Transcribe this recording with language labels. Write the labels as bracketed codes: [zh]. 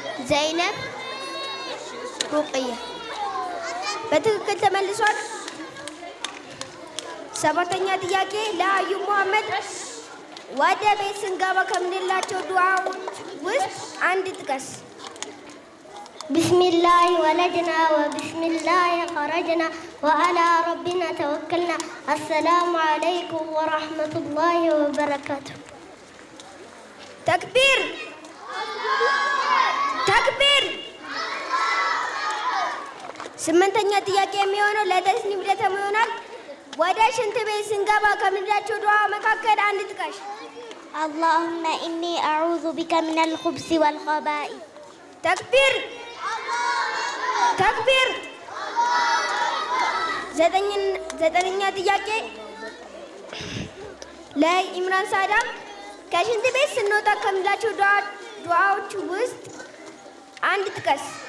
[am] ዘይነብ ሩቅያ በትክክል ተመልሷል። ሰባተኛ ጥያቄ ለአዩብ መሐመድ ወደ ቤት ስንገባ ከምንላቸው ዱዓዎች ውስጥ አንድ ጥቀስ። [ar] بسم الله ولدنا وبسم الله خرجنا وعلى ربنا توكلنا السلام عليكم ورحمة الله وبركاته [am] ተክቢር ተክቢር። ስምንተኛ ጥያቄ የሚሆነው ለተስኒም ዴተሞ ይሆናል። ወደ ሽንት ቤት ስንገባ ከምንላቸው ዱዓ መካከል አንድ ጥቀሽ። [ar] اللهم إني أعوذ بك من الخبث والخبائث [am] ተክቢር ተክቢር። ዘጠነኛ ጥያቄ ለኢምራን ሳዳም ከሽንት ቤት ስንወጣ ከምንላቸው ዱዓዎች ውስጥ አንድ ጥቀስ።